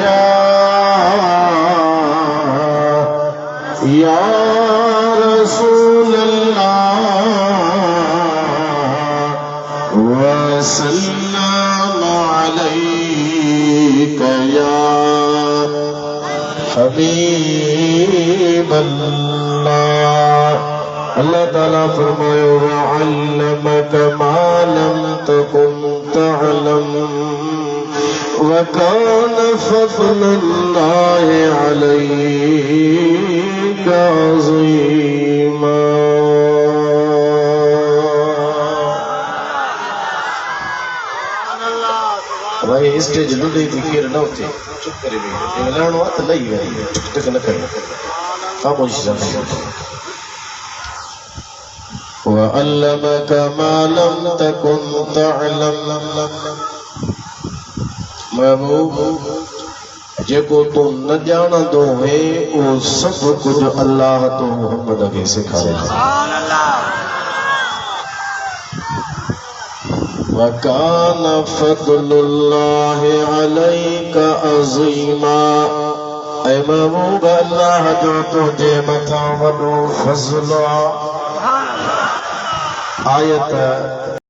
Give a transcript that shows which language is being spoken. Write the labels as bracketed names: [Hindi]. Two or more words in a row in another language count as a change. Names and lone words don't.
[Arabic] يا رسول الله وسلم عليك يا حبيب الله. [Sindhi] अल्लाह ताला फरमायो [Arabic] وعلمك ما لم تكن تعلم وكان فضل الله عليك عظيما. [Sindhi] भाई स्टेज लुॾे थी केर न उथे चुप करे वेही ॻाल्हाइणो आहे त लही वञे टक टक न करे ख़ामोशी सां [Arabic] وعلمك ما لم تكن تعلم [Sindhi] महबूब जेको तूं न ॼाणंदो है वो सब कुछ अल्लाह तो मोहम्मद खे सेखारे। [Arabic] وكان فضل الله عليك عظيما [Sindhi] ऐ महबूब अल्लाह जो तुझे मथां वॾो फज़ल आयत